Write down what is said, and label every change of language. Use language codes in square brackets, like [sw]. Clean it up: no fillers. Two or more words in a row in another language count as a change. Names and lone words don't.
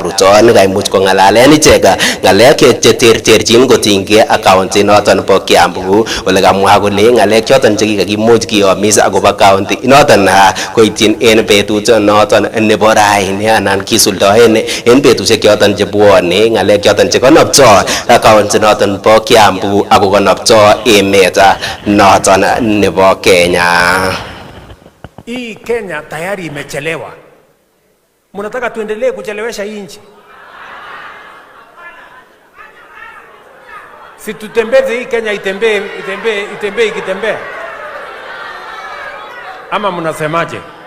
[kln] Ruto nekaimuch kong'alalen ichek ng'alek cheterterchin kotinygei county noton po Kiambu ole kamwa kole ng'alek choton chekikakimuch kiyomis akobo county noton koityin en betut noton nebo raini anan kisuldoen en betusiek choton chebwone ng'alek choton chekonopto county noton po Kiambu ako konopto emet noton nebo Kenya. [sw] Hii Kenya tayari imechelewa. Mnataka tuendelee kuchelewesha hii nchi? Si tutembeze hii Kenya itembee ikitembea? Ama mnasemaje?